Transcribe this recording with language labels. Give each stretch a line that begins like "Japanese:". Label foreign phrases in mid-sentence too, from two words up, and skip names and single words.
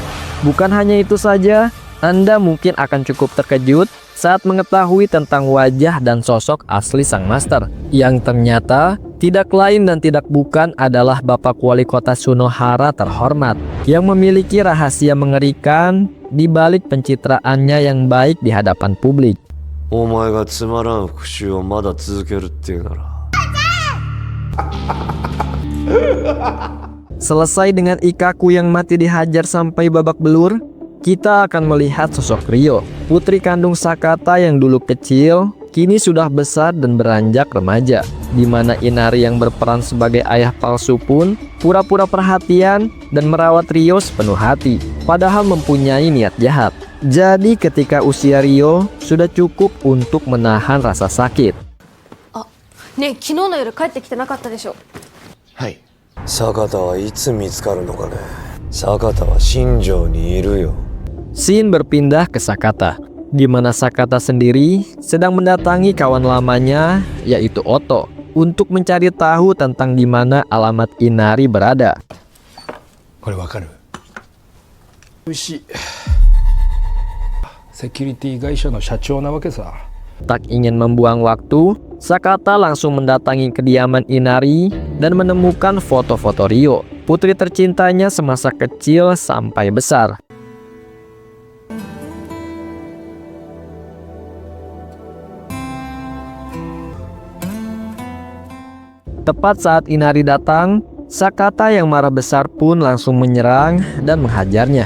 Indonesian: Bukan hanya itu saja, Anda mungkin akan cukup terkejut saat mengetahui tentang wajah dan sosok asli sang master, yang ternyata tidak lain dan tidak bukan adalah Bapak Wali Kota Sunohara terhormat, yang memiliki rahasia mengerikan di balik pencitraannya yang baik di hadapan publik.
Japanese: お前がつまらん復讐をまだ続けるっていうなら
Indonesian: Selesai dengan Ikkaku yang mati dihajar sampai babak belur, kita akan melihat sosok Ryo, putri kandung Sakata yang dulu kecil, kini sudah besar dan beranjak remaja, di mana Inari yang berperan sebagai ayah palsu pun pura-pura perhatian dan merawat Ryo sepenuh hati, padahal mempunyai niat jahat. Jadi ketika usia Ryo sudah cukup untuk menahan rasa sakit.
Japanese: ねえ、昨日の夜帰ってきてなかったでしょ。はい。坂田はいつ見つかるのかね。坂田は新庄にいるよ。
Indonesian: Scene berpindah ke Sakata, di mana Sakata sendiri sedang mendatangi kawan lamanya, yaitu Oto, untuk mencari tahu tentang di mana alamat Inari berada.
Japanese: これわかる？美味しい。セキュリティ会社の社長なわけさ。
Indonesian: Tak ingin membuang waktu, Sakata langsung mendatangi kediaman Inari dan menemukan foto-foto Ryo, putri tercintanya semasa kecil sampai besar. Tepat saat Inari datang, Sakata yang marah besar pun langsung menyerang dan menghajarnya.